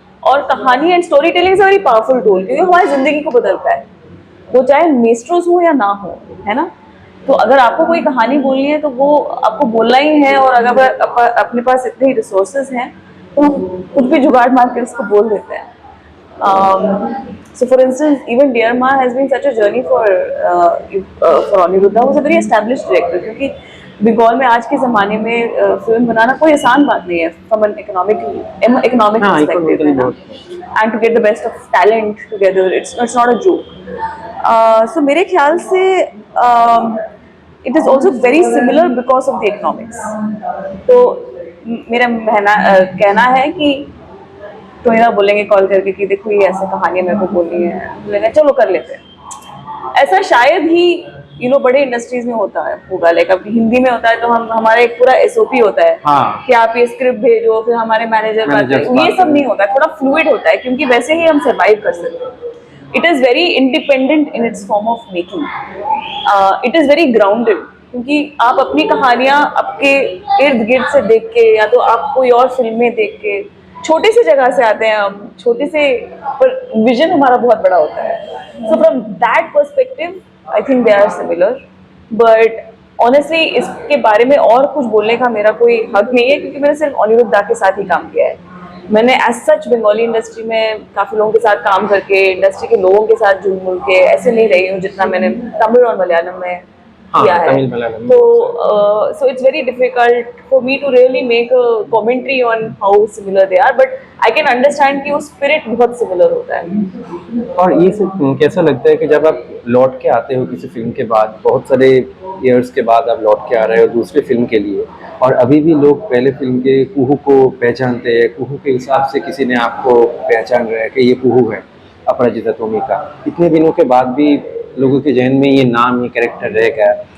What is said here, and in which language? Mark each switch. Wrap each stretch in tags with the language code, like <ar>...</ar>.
<hi>और कहानी</hi> <en>and storytelling is a very powerful tool,</en> <hi>क्योंकि हमारी जिंदगी को बदलता है, वो चाहे मेस्ट्रोस हो या ना हो, है ना। तो अगर आपको कोई कहानी बोलनी है तो वो आपको बोलना ही है, और अगर अपने पास इतने रिसोर्सेज हैं तो हम कुछ भी जुगाड़ मार के उसको बोल देते हैं।</hi> <en>So for instance, even Dear Ma has been such a journey for Aniruddha, who's a very established director,</en> <hi>क्योंकि बंगाल में आज के ज़माने में फिल्म बनाना कोई आसान बात नहीं है</hi> <en>from an economic perspective, है ना, and to get the best of talent together, it's not a joke. So</en> <hi>मेरे ख्याल से</hi> <en>it is also very similar because of the economics.</en> <hi>तो मेरा कहना है कि तो मेरा बोलेंगे कॉल करके कि देखो ये ऐसे कहानी मेरे को बोलनी है, बोलेंगे चलो कर लेते हैं। ऐसा शायद ही बड़े इंडस्ट्रीज में होता है होगा, लाइक अब हिंदी में होता है तो हमारा एक पूरा एसओपी होता है, हाँ, कि आप ये स्क्रिप्ट भेजो, फिर हमारे मैनेजर बात करें, ये सब नहीं होता है, थोड़ा फ्लूइड होता है, क्योंकि वैसे ही हम सर्वाइव कर सकते हैं।</hi> <en>it is very independent in its form of making, it is very grounded,</en> <hi>क्योंकि आप अपनी कहानियाँ आपके इर्द गिर्द से देख के, या तो आप कोई और फिल्में देख के, छोटे से जगह से आते हैं हम, छोटे से, पर विजन हमारा बहुत बड़ा होता है।</hi> <en>so from that perspective I think they are similar, but honestly</en> <hi>इसके बारे में और कुछ बोलने का मेरा कोई हक नहीं है, क्योंकि मैंने सिर्फ अनिरुद्धा के साथ ही काम किया है। मैंने एज सच बंगाली इंडस्ट्री में काफ़ी लोगों के साथ काम करके, इंडस्ट्री के लोगों के साथ जुड़ मुड़ के ऐसे नहीं रही हूँ जितना मैंने तमिल और मलयालम में किया है।</hi> <en>तो so it's very difficult for me to really make a commentary on how similar they are, but I can understand</en> <hi>कि वो spirit बहुत similar होता है। और ये कैसा लगता है कि जब आप लौट के आते हो किसी फिल्म के बाद, बहुत सारे ईयर्स के बाद आप लौट के आ रहे हो दूसरे फिल्म के लिए, और अभी भी लोग पहले फिल्म के कुहू को पहचानते हैं, कुहू के हिसाब से किसी ने आपको पहचान रहा है कि ये कुहू है, अपराजिता तोमिका, इतने दिनों के बाद भी लोगों के जहन में ये नाम, ये कैरेक्टर रह गया।</hi>